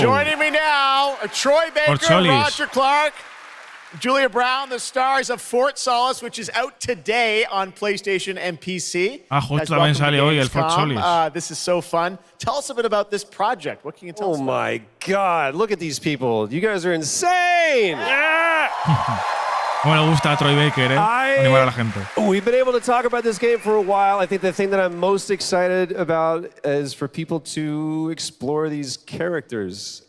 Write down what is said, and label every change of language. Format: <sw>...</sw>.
<en>Joining me now are Troy Baker, Roger Clark, Julia Brown, the stars of Fort Solis, which is out today on PlayStation and PC.</en> <es>Ah, justo también sale hoy el Fort Solis.</es> <en>This is so fun. Tell us a bit about this project. What can you tell us about? Oh my God, look at these people. You guys are insane. Yeah!</en> <es>Como le gusta a Troy Baker, animar a la gente.</es> <en>We've been able to talk about this game for a while. I think the thing that I'm most excited about is for people to explore these characters.</en>